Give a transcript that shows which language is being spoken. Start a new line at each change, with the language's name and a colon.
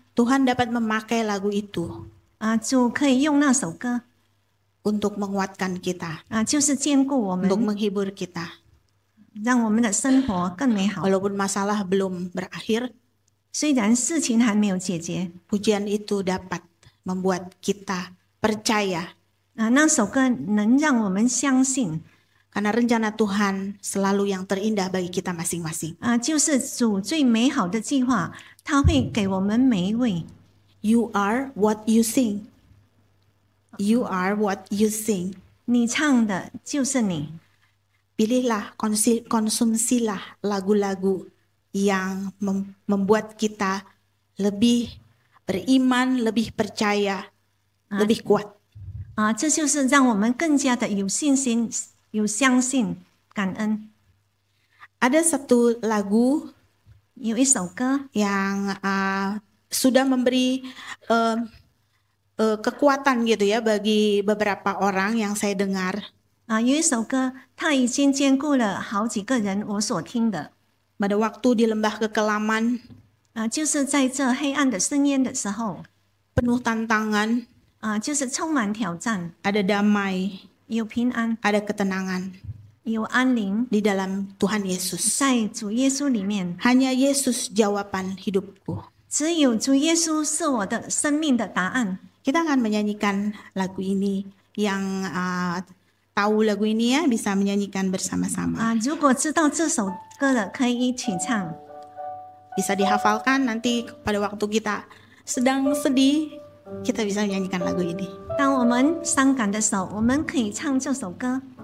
Indonesian: Tuhan dapat memakai lagu itu
Chinese: 主可以用那首歌
Indonesian: untuk menguatkan kita,
Chinese: 就是坚固我
Indonesian: untuk
Chinese: 们，
Indonesian: menghibur kita.
Chinese: 让我们的生活更美好。
Indonesian: Walaupun masalah belum berakhir,
Chinese: 虽然事情还没有解决，
Indonesian: pujian itu dapat membuat kita percaya
Chinese: 那首歌能让我们相信，
Indonesian: karena rencana Tuhan selalu yang terindah bagi kita masing-masing.
Chinese: 就是主最美好的计划，他会给我们每一位。
English: You are what you sing. You are what you sing.
Chinese: 你唱的就是你，
Indonesian: Pilihlah, konsumsilah lagu-lagu yang membuat kita lebih beriman, lebih percaya, lebih kuat.
Chinese: 这就是让我们更加的有信心、有相信、感恩。
Indonesian: Ada satu lagu
Chinese: 有一首歌
Indonesian: yang sudah memberi kekuatan gitu ya bagi beberapa orang yang saya dengar.
Chinese: 有一首歌，它已经兼顾了好几个人我所听的，
Indonesian: Pada waktu di lembah kekelaman
Chinese: 就是在这黑暗的深渊的时候，
Indonesian: penuh tantangan,
Chinese: 就是充满挑战，
Indonesian: ada damai,
Chinese: 有平安，
Indonesian: ada ketenangan
Chinese: 有安宁，
Indonesian: di dalam Tuhan Yesus.
Chinese: 在主耶稣里面，
Indonesian: Hanya Yesus jawaban hidupku.
Chinese: 只有主耶稣是我的生命的答案。
Indonesian: Kita akan menyanyikan lagu ini. Yang tahu lagu ini ya bisa menyanyikan bersama-sama.
Chinese: 如果知道这首歌的，可以一起唱。
Indonesian: Bisa dihafalkan nanti pada waktu kita sedang sedih, kita bisa menyanyikan lagu ini.
Chinese: 当我们伤感的时候，我们可以唱这首歌。